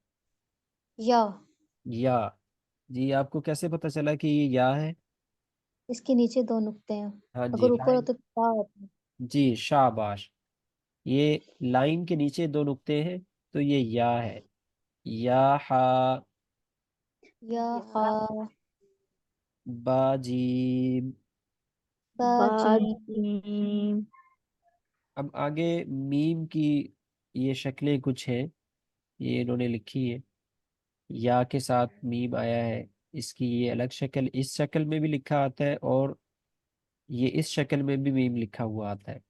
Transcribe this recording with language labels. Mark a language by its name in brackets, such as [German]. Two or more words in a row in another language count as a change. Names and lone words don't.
[Hindi] या। या. जी, आपको कैसे पता चला कि ये या है. इसके नीचे दो नुक्ते हैं। हाँ जी, अगर ऊपर हो लाइन. तो ता होता है। जी शाबाश. ये लाइन के नीचे दो नुक्ते हैं तो ये या है. या हा. या हा बाजीम. बाजीम बाजीम अब आगे मीम की ये शक्लें कुछ हैं, ये इन्होंने लिखी है. या के साथ मीम आया है. इसकी ये अलग शक्ल, इस शक्ल में भी लिखा आता है, और ये इस शक्ल में भी मीम लिखा हुआ आता है.